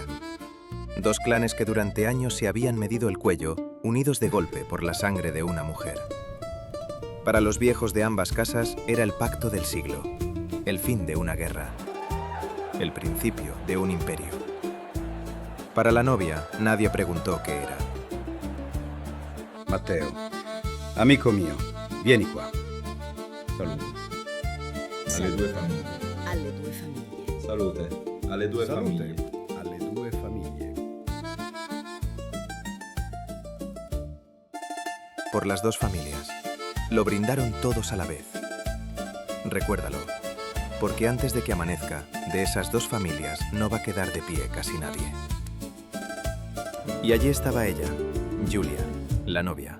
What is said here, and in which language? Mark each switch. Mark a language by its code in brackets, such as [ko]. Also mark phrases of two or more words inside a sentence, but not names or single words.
[es] 2 clanes que durante años se habían medido el cuello, unidos de golpe por la sangre de una mujer. Para los viejos de ambas casas era el pacto del siglo, el fin de una guerra, el principio de un imperio. Para la novia, nadie preguntó qué era. [it] Matteo, amico mio, vieni qua. Salute. Alle 2 famiglie. Alle 2 famiglie. Salute. Alle 2 famiglie. Alle 2 famiglie. [es] Por las 2 familias. Lo brindaron todos a la vez. Recuérdalo, porque antes de que amanezca, de esas 2 familias no va a quedar de pie casi nadie. Y allí estaba ella, Giulia, la novia.